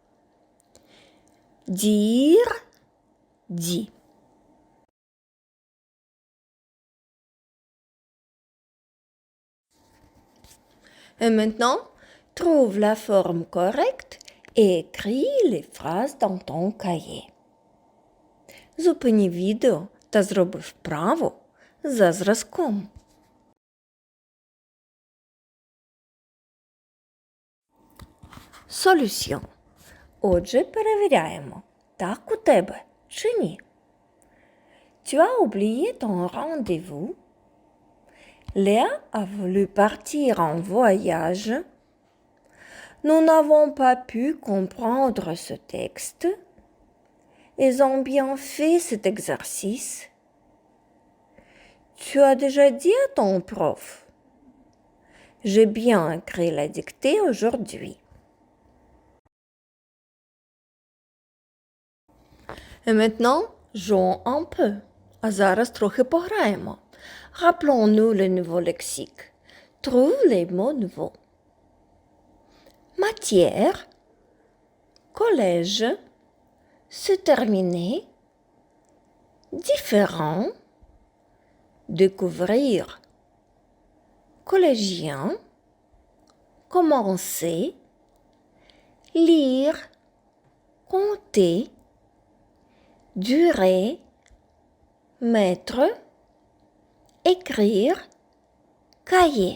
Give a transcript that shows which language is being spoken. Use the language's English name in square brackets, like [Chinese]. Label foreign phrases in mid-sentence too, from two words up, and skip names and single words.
[French] Dire, dit. Et maintenant, trouve la forme correcte et écris les phrases dans ton cahier. [Ukrainian] Зупини відео та зроби вправу за зразком. [French] Solution. [Ukrainian] Отже, перевіряємо, так у тебе чи ні. [French] Tu as oublié ton rendez-vous. Léa a voulu partir en voyage. Nous n'avons pas pu comprendre ce texte. Ils ont bien fait cet exercice. Tu as déjà dit à ton prof. J'ai bien écrit la dictée aujourd'hui. Et maintenant, jouons un peu. [Ukrainian] А зараз трохи пограємо. [French] Rappelons-nous le nouveau lexique. Trouve les mots nouveaux. Matière, collège, se terminer, différent, découvrir, collégien, commencer, lire, compter, durer, mettre, écrire, cahier.